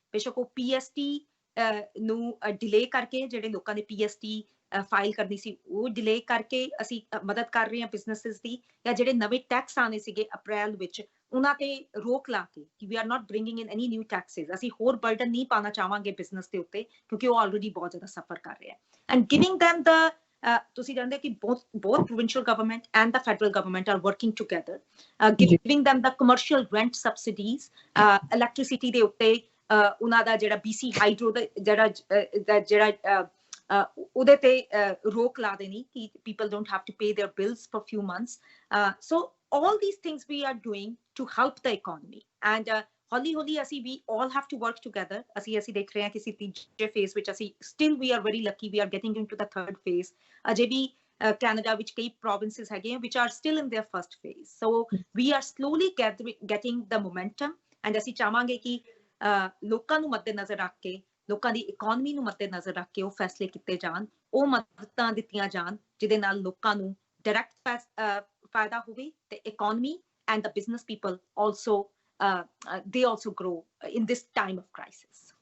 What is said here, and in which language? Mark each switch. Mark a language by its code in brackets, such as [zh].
[pa] ਬੇਸ਼ੱਕ ਉਹ PST ਨੂੰ ਡਿਲੇ ਕਰਕੇ, ਜਿਹੜੇ ਲੋਕਾਂ ਨੇ PST ਫਾਈਲ ਕਰਨੀ ਸੀ ਉਹ ਡਿਲੇ ਕਰਕੇ ਅਸੀਂ ਮਦਦ ਕਰ ਰਹੇ ਹਾਂ ਬਿਜ਼ਨੈਸਿਸ ਦੀ, ਜਾਂ ਜਿਹੜੇ ਨਵੇਂ ਟੈਕਸ ਆਣੇ ਸੀਗੇ ਅਪ੍ਰੈਲ ਵਿੱਚ ਉਹਨਾਂ ਤੇ ਰੋਕ ਲਾ ਕੇ ਕਿ [en] We are not bringing in any new taxes. [pa] ਅਸੀਂ ਹੋਰ ਬਰਡਨ ਨਹੀਂ ਪਾਣਾ ਚਾਹਾਂਗੇ ਬਿਜ਼ਨਸ ਦੇ ਉੱਤੇ, ਕਿਉਂਕਿ ਉਹ ਆਲਰੇਡੀ ਬਹੁਤ ਜ਼ਿਆਦਾ ਸਫਰ ਕਰ ਰਿਹਾ। [en] and giving them the [pa] ਤੁਸੀਂ ਜਾਣਦੇ ਕਿ [en] both provincial government and the federal government are working together, giving them the commercial rent subsidies, electricity [pa] ਦੇ ਉੱਤੇ ਉਹਨਾਂ ਦਾ ਜਿਹੜਾ BC ਹਾਈਡਰੋ ਦਾ ਜਿਹੜਾ ਉਹਦੇ ਤੇ ਰੋਕ ਲਾ ਦੇਣੀ ਕਿ [en] people don't have to pay their bills for few months. So all these things we are doing to help the economy, and [pa] ਹੌਲੀ ਹੌਲੀ ਅਸੀਂ [en] we all have to work together. [pa] ਅਸੀਂ ਦੇਖ ਰਹੇ ਹਾਂ ਕਿਸੇ ਤੀਜੇ ਫੇਜ਼ ਵਿੱਚ ਅਸੀਂ [en] still we are very lucky we are getting into the third phase. [pa] Ajay we Canada ਵਿੱਚ ਕਈ provinces ਹੈਗੇ [en] which are still in their first phase. So we are slowly getting the momentum, and [pa] ਅਸੀਂ ਚਾਹਾਂਗੇ ਕਿ ਲੋਕਾਂ ਨੂੰ ਮੱਦੇਨਜ਼ਰ ਰੱਖ ਕੇ, ਲੋਕਾਂ ਦੀ ਇਕੋਨਮੀ ਨੂੰ ਮੱਦੇਨਜ਼ਰ ਰੱਖ ਕੇ ਉਹ ਫੈਸਲੇ ਕੀਤੇ ਜਾਣ, ਉਹ ਮਦਦਾਂ ਦਿੱਤੀਆਂ ਜਾਣ ਜਿਹਦੇ ਨਾਲ ਲੋਕਾਂ ਨੂੰ ਡਾਇਰੈਕਟ ਫਾਇਦਾ ਹੋਵੇ, ਤੇ economy [en] and the business people also they also grow in this time of crisis.